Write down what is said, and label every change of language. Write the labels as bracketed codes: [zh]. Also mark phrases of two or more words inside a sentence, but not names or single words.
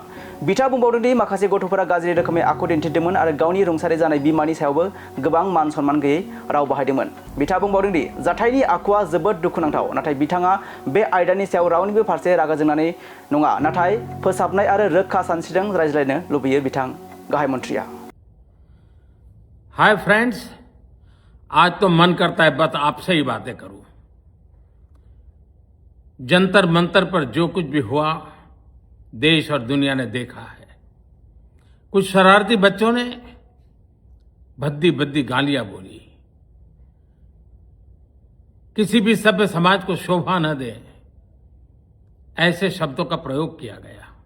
[brx] बिथाङा बुंबावदोंदि माखासे गथ'फोरा गाज्रि रोखोमै आखु दिन्थिदोंमोन आरो गावनि रुंसारि जानाय बिमानि सायावबो गोबां मान सनमान गैयै राव बाहायदोंमोन। बिथाङा बुंबावदोंदि जाथायनि आखुआ जोबोद दुखुनांथाव, नाथाय बिथाङा बे आयदानि सायाव रावनिबो फारसे रागा जोंनानै नङा, नाथाय फोसाबनाय आरो रोखा सानस्रिजों रायज्लायनो लुबैयो बिथां गाहाय मन्त्रिया। [en] Hi friends, [hi] आज तो मन करता है बस आपसे ही बातें करूं। जंतर मंतर पर जो कुछ भी हुआ देश और दुनिया ने देखा है। कुछ शरारती बच्चों ने भद्दी भद्दी गालियां बोली, किसी भी सभ्य समाज को शोभा न दे ऐसे शब्दों का प्रयोग किया गया।